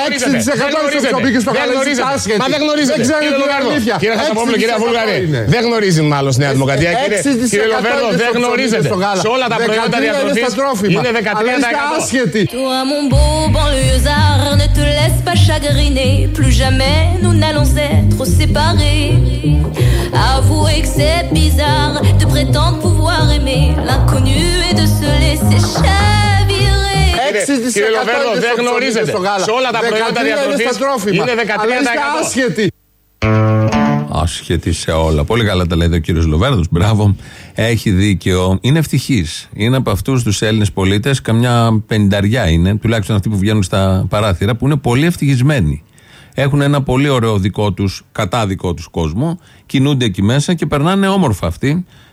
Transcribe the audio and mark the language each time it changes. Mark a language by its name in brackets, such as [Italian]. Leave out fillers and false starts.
[Greek] 6% είναι στο ψωμί και στο γάλα. Μα δεν γνωρίζει. Δεν ξέρει την αλήθεια. Κύριε Χατζόπουλο, κύριε Βούλγαρη. Δεν γνωρίζει μάλλον Νέα Δημοκρατία. Κύριε Λοβέρδο, δεν γνωρίζει. Σε όλα τα προϊόντα διατροφή είναι 13%. [French] Jamais nous n'allons être séparés. Avouez que c'est bizarre de prétendre pouvoir aimer l'inconnu et de se laisser chavirer. [Greek] Κύριε Λοβέρδο, δεν γνωρίζετε. Σε όλα τα προϊόντα διατροφής είναι 13%. Άσχετη. Άσχετη σε όλα. Πολύ καλά τα λέει ο κύριος Λοβέρδος. Μπράβο. Έχει δίκιο. Είναι ευτυχής. Είναι από αυτούς τους Έλληνες πολίτες. Καμιά πενταριά είναι. Τουλάχιστον αυτοί που βγαίνουν στα παράθυρα που είναι πολύ ευτυχισμένοι. Έχουν ένα πολύ ωραίο δικό τους, κατά δικό τους κόσμο, κινούνται εκεί μέσα και περνάνε όμορφα αυτοί.